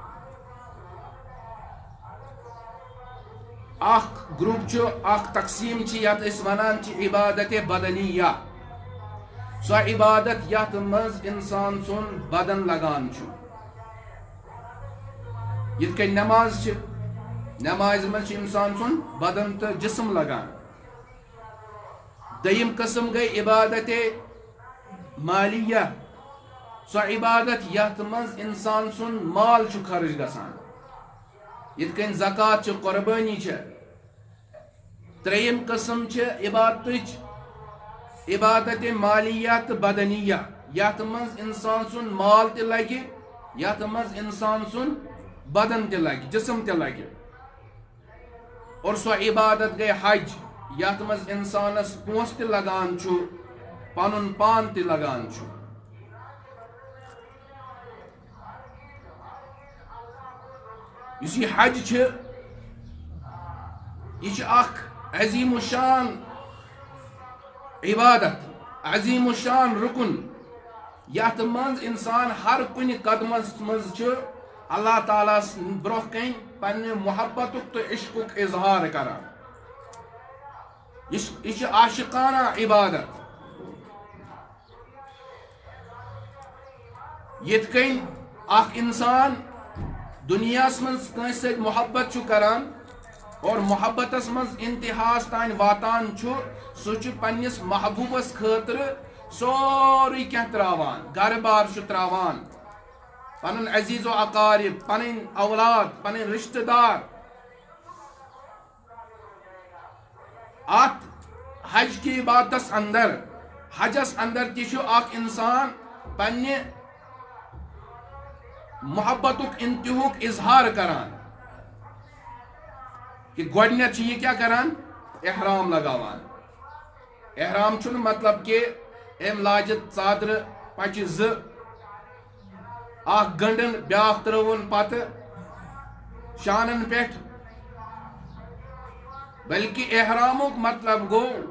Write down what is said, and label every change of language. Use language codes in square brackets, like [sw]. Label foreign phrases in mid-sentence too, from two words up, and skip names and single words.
[ks] اخ گروپ اخ تقسیم یت اس ونان عبادت بدنیہ، سو عبادت یت مز انسان سن بدن لگان یت کن نماز نماز مز انسان سن بدن تو جسم لگان. دیم قسم گئی عبادت مالیہ، سو عبادت یت مز انسان سن مال خرچ گسان، یت کن زکات قربانی. تریم قسم عبادت عبادت مالیہ تو بدنیہ، یت مز انسان سن مال تہ لگہ، یت مز انسان سن بدن تہ لگہ، جسم تہ لگہ. اور سو عبادت گئی حج، یت مز انسانس پونس تہ لگان پنن پان تہ لگان. اس یہ حج یہ اخ عظیم الشان عبادت، عظیم الشان رکن، یت مز انسان ہر کن قدمس مز اللہ تعالیٰ برہ کن پنہ محبت تو عشق اظہار کران. یہ عاشقانہ عبادت. یت کن اخ انسان دنیا مز کنس ست محبت کران اور محبتس مز انتہاس تان واتان سہ پنس محبوبس خاطر سوری کی تراوان، گھر بار تراوان، پن عزیز و اقارب، پن اولاد، پن رشتہ دار. ات حج کی عبادت اندر، حجس اندر تہ اخ انسان پنہ محبت انتہوک اظہار کران کہ گوڈنیت یہ کیا کران، احرام لگاوان. احرام چھن مطلب کہ ام لاجت ژادر پچہ ز اخ گنڈن بیاکھ ترون پتہ شانن پہ، بلکہ احرامک مطلب گو